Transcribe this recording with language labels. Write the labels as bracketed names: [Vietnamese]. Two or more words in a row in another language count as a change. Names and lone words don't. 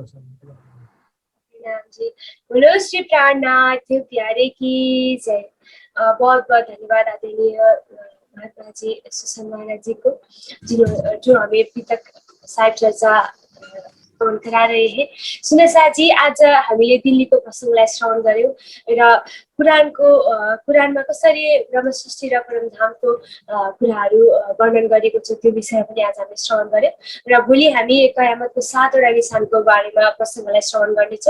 [Hindi] प्रणाम जी। बोलो श्री प्राणनाथ प्यारे की जय। बहुत बहुत धन्यवाद आदरणीय महात्मा जी सुसन महाराज जी को, जो हमें अभी तक साहिब चर्चा करा रहे हैं। [Nepali] सुन्दर साथ जी, आज हामीले दिल्लीको प्रसङ्गलाई श्रवण गर्यौं र कुरानमा कसरी ब्रह्म सृष्टि र परमधामको कुराहरू वर्णन गरेको छ त्यो विषय पनि आज हामीले श्रवण गर्यौं र भोलि हामी क़यामतको 7वटा निशानको बारेमा प्रसङ्गलाई श्रवण गर्नेछौँ।